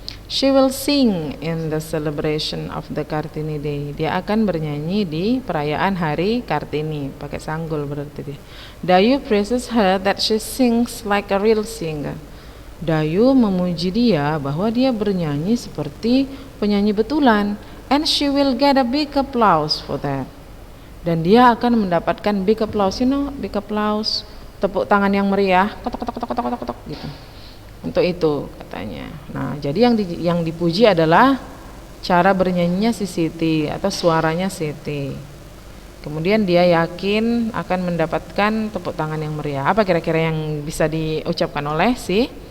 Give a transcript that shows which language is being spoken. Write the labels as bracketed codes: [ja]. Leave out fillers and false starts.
[en] She will sing in the celebration of the Kartini Day. [id] Dia akan bernyanyi di perayaan hari Kartini. Pakai sanggul berarti dia. [en] Dayu praises her that she sings like a real singer. [id] Dayu memuji dia bahwa dia bernyanyi seperti penyanyi betulan. [en] And she will get a big applause for that. [id] Dan dia akan mendapatkan [en] big applause. You know, big applause. [id] Tepuk tangan yang meriah. Kotok, kotok, kotok, kotok, kotok gitu. Untuk itu katanya. Nah, jadi yang dipuji adalah cara bernyanyinya si Siti atau suaranya Siti. Kemudian dia yakin akan mendapatkan tepuk tangan yang meriah. Apa kira-kira yang bisa diucapkan oleh si